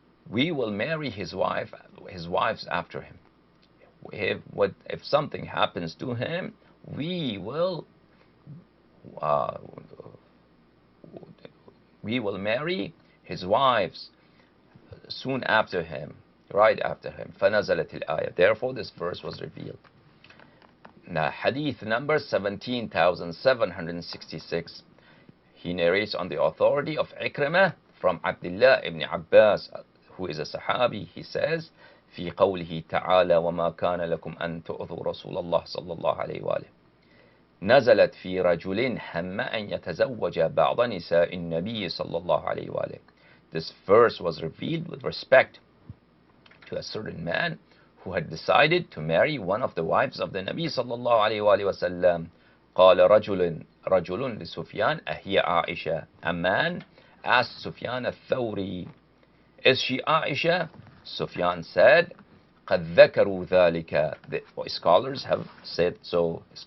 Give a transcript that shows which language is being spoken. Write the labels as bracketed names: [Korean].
[English] we will marry his wives after him. If something happens to him, we will uh, marry his wives soon after him, right after him. [Arabic] فنزلت الآية. [English] Therefore, this verse was revealed. Now, hadith number 17,766. He narrates on the authority of Ikrimah from Abdullah ibn Abbas, who is a Sahabi. He says, [Arabic] في قوله تعالى وما كان لكم أن تؤذوا رسول الله صلى الله عليه وآله نزلت في رجل هم أن يتزوج بعض نساء النبي صلى الله عليه وآله. [English] This verse was revealed with respect to a certain man who had decided to marry one of the wives of the Nabi [Arabic] صلى الله عليه وآله وسلم. قال رجل لسفيان أهي عائشة. [English] A man asked Sufyan al-Thawri, is she Aisha? Sufyan said, [Arabic] قد ذكروا ذلك. [English] The scholars have said so.